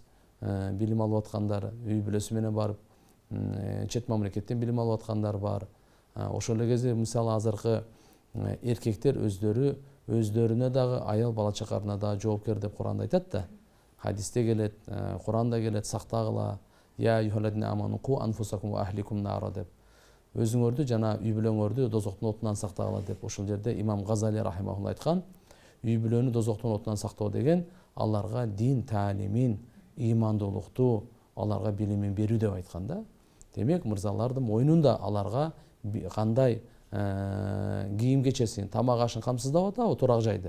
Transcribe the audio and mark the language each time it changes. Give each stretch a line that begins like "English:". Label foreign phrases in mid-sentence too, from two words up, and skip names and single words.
Kyrgyz: Билим алып аткандар үй бүлөсү менен барып, чет мамлекеттен билим алып аткандар бар. Ошол эле кезде мисалы азыркы эркектер өздөрүнө дагы, аял бала чакарына дагы жоопкер деп Куранда айтат да. Хадисте келет, Куранда келет, сактагыла,
Arabic: يا أيها الذين آمنوا قوا أنفسكم وأهليكم نارا деп.
Kyrgyz: Өзүңөрдү жана үй бүлөңөрдү дозоктун отунан сактагыла деп. Ошол жерде имам Газали рахимахулла айткан, үй бүлөнү дозоктун отунан сактоо деген аларга дин таалимин, имандуулукту, аларга билимин берүү деп айткан да. Демек мырзалардын мойнунда аларга кандай кийим кечесин, тамак ашын камсыздап атабы турак жайды.